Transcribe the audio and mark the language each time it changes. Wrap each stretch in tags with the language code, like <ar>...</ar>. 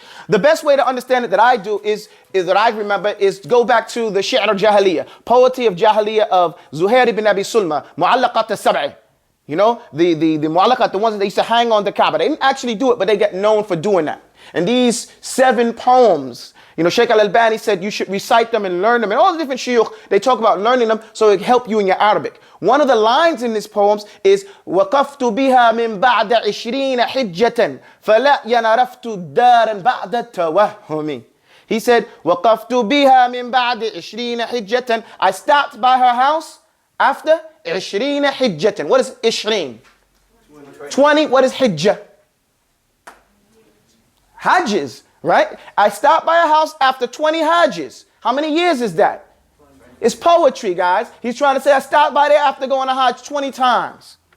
<en>The best way to understand it that I do is that I remember is go back to the Shi'r al-Jahiliyyah, poetry of Jahiliyyah of Zuhair ibn Abi Sulma, Mu'allaqat al-Sab'i. The mu'allaqat, the ones that they used to hang on the Kaaba. They didn't actually do it, but they get known for doing that. And these 7 poems, Shaykh al-Albani said you should recite them and learn them. And all the different shuyukh, they talk about learning them so it help you in your Arabic. One of the lines in these poems is</en> <ar>وَقَفْتُ بِهَا مِن بَعْدَ 20 حِجَّةً فَلَا يَنَرَفْتُ دَارًا بَعْدَ التَّوَهُّمِ.</ar> <en>He said,</en> <ar>وَقَفْتُ بِهَا مِن بَعْدِ 20 حِجَّةً.</ar> <en>I stopped by her house after 20 حِجَّةً. What is 20? 20. What is hijjah? Hajjis, right? I stopped by a house after 20 hajjis. How many years is that? It's poetry, guys. He's trying to say I stopped by there after going to Hajj 20 times.</en>